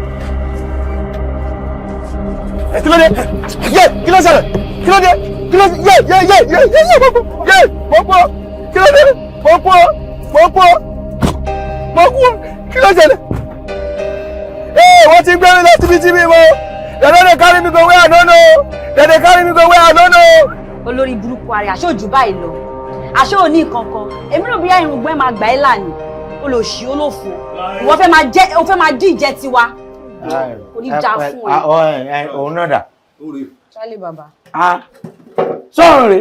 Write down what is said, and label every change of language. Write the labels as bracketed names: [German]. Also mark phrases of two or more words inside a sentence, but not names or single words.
[Yoruba] kí ló dé yé kí ló ṣẹlẹ̀ kí ló dé kí ló yé Popo kí ló dé Popo kí ló ṣẹlẹ̀ wọ́n ti gbé mi lọ síbi tí mi mọ́ [Nigerian Pidgin] they carry me go where I don't know they carry me go where I don't know. [Yoruba] olórí burúkú ààrẹ aṣojú báyìí lọ aṣọ òní kankan èmi rò bóyá irùngbọ́n máa gbà ẹ́ lánìí olóṣì olófo ìwọ fẹ́ máa dí ìjẹ tiwa kò ní já fún ẹ. òun náà dà. Charlie baba. sọ̀rọ̀ rẹ̀.